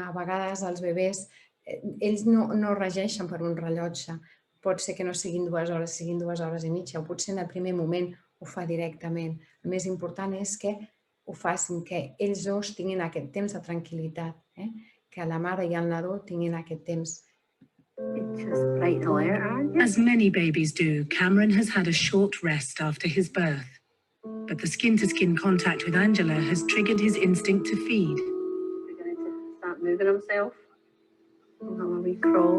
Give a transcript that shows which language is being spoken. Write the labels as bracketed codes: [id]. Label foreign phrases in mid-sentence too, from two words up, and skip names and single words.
[ca] A vegades els bebès, ells no regeixen per un rellotge. Pot ser que no siguin 2 hores, siguin 2 hores i mitja, o potser en el primer moment ho fa directament. El més important és que ho facin, que ells dos tinguin aquest temps de tranquil·litat, que la mare i el nadó tinguin aquest temps. [en] As many babies do, Cameron has had a short rest after his birth. But the skin-to-skin contact with Angela has triggered his instinct to feed. He's going to start moving himself. He'll have a wee crawl.